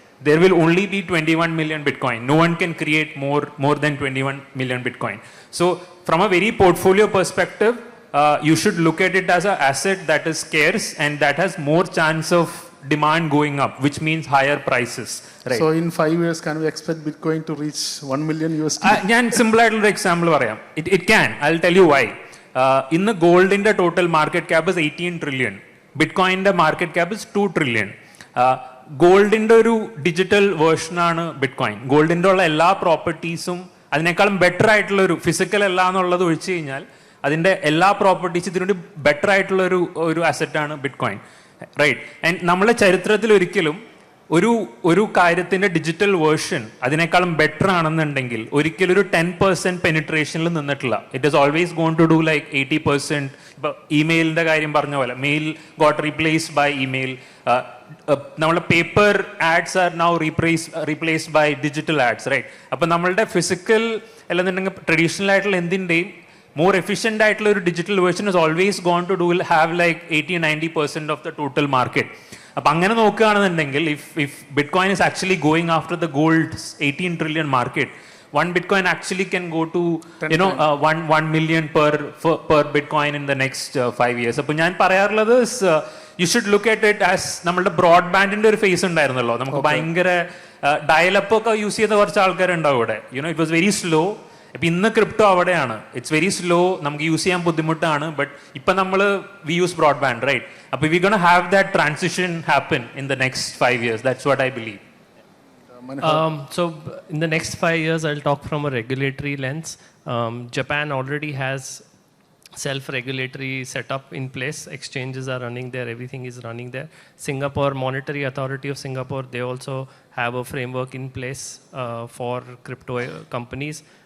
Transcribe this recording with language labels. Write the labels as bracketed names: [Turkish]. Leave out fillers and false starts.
[English] There will only be 21 million Bitcoin. No one can create more than 21 million Bitcoin. So, from a very portfolio perspective, you should look at it as an asset that is scarce and that has more chance of demand going up, which means higher prices, right? So in 5 years, can we expect Bitcoin to reach 1 million USD? [Malayalam] ഞാൻ simple ആയിട്ടുള്ള example പറയാം. [English] It can. I'll tell you why. [Malayalam] ഇന്ന് ഗോൾഡിന്റെ total market cap [English] Is 18 trillion. [Malayalam] ബിറ്റ്കോയിന്റെ market cap [English] Is 2 trillion. [Malayalam] ഗോൾഡിന്റെ ഒരു digital വേർഷനാണ് bitcoin. ഗോൾഡിന്റെ ഉള്ള എല്ലാ പ്രോപ്പർട്ടീസും അതിനേക്കാളും ബെറ്റർ ആയിട്ടുള്ള ഒരു ഫിസിക്കൽ അല്ല എന്നുള്ളത് ഒഴിച്ചു കഴിഞ്ഞാൽ അതിന്റെ എല്ലാ പ്രോപ്പർട്ടീസും ഇതിനുവേണ്ടി ബെറ്റർ ആയിട്ടുള്ള ഒരു അസറ്റാണ് ബിറ്റ്കോയിൻ, റൈറ്റ്? ആൻഡ് നമ്മളെ ചരിത്രത്തിൽ ഒരിക്കലും ഒരു കാര്യത്തിന്റെ ഡിജിറ്റൽ വേർഷൻ അതിനേക്കാളും ബെറ്റർ ആണെന്നുണ്ടെങ്കിൽ ഒരിക്കലും ഒരു 10% പെനിട്രേഷനിൽ നിന്നിട്ടില്ല. [English] It is always gone to do like 80%. [Malayalam] ഇപ്പൊ ഇമെയിലിന്റെ കാര്യം പറഞ്ഞ പോലെ [English] Mail got replaced by email. നമ്മളെ paper ads are now replaced by digital ads, right? [Malayalam] അപ്പൊ നമ്മളുടെ ഫിസിക്കൽ അല്ലെന്നുണ്ടെങ്കിൽ ട്രഡീഷണൽ ആയിട്ടുള്ള എന്തിന്റെയും more efficient ആയിട്ടുള്ള ഒരു digital version [English] is always going to have like 80-90% of the total market. [Malayalam] അപ്പൊ അങ്ങനെ നോക്കുകയാണെന്നുണ്ടെങ്കിൽ [English] if Bitcoin is actually going after the gold's 18 trillion market, one Bitcoin actually can go to 1 million per Bitcoin in the next 5 years. [Malayalam] അപ്പൊ ഞാൻ പറയാറുള്ളത് [English] you should look at it as [Malayalam] നമ്മളുടെ ബ്രോഡ്ബാൻഡിന്റെ ഒരു face ഉണ്ടായിരുന്നല്ലോ, നമുക്ക് ഭയങ്കര ഡയലപ്പ് ഒക്കെ use ചെയ്ത കുറച്ച് ആൾക്കാരുണ്ടാവും ഇവിടെ. [English] it was very slow. [Malayalam] ഇപ്പം ഇന്ന് ക്രിപ്റ്റോ അവിടെയാണ്. [English] it's very slow, [Malayalam] നമുക്ക് യൂസ് ചെയ്യാൻ ബുദ്ധിമുട്ടാണ്. [English] but [Malayalam] ഇപ്പം നമ്മൾ [English] We use broadband, right? അപ്പോൾ we gonna have that transition happen in the next 5 years. That's what I believe. So in the next 5 years, I'll talk from a regulatory lens. Japan already has self-regulatory setup in place. Exchanges are running there. Everything is running there. Singapore Monetary Authority of Singapore, they also have a framework in place for crypto companies.